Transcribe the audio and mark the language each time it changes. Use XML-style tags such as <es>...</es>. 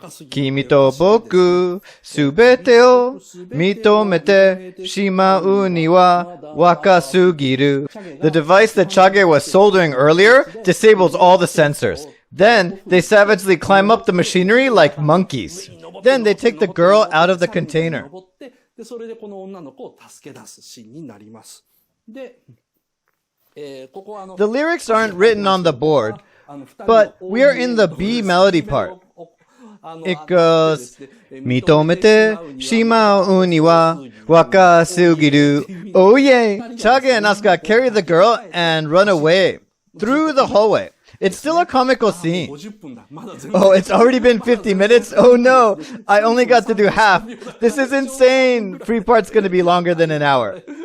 <ja>Kimi to boku subete o mitomete shimau ni wa wakasugiru.</ja> <en>The device that Chage was soldering earlier disables all the sensors. Then they savagely climb up the machinery like monkeys. Then they take the girl out of the container.</en> <ja>それでこの女の子を助け出すシーンになります。で、ここは</ja> <en>The lyrics aren't written on the board, but we're in the B melody part. It goes,</en> <ja>認めてしまうには若すぎる。</ja> <en>Oh yeah! Chage and Asuka carry the girl and run away through the hallway. It's still a comical scene. Oh, it's already been 50 minutes? Oh no, I only got to do half. This is insane. Free part's going to be longer than an hour.</en>